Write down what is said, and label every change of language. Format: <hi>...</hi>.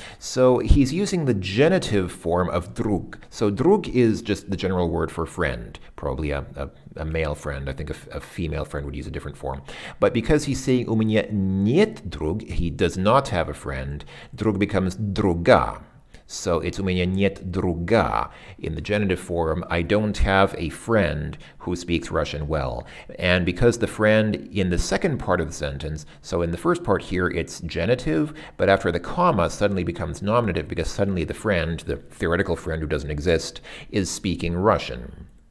<en>So he's using the genitive form of drug. So drug is just the general word for friend, probably a male friend. I think a female friend would use a different form. But because he's saying</en> <ru>у меня нет друг,</ru> <en>he does not have a friend, drug becomes druga. So it's</en> <ru>у меня нет друга.</ru> <en>In the genitive form, I don't have a friend who speaks Russian well. And because the friend in the second part of the sentence, so in the first part here, it's genitive, but after the comma suddenly becomes nominative because suddenly the friend, the theoretical friend who doesn't exist, is speaking Russian.</en>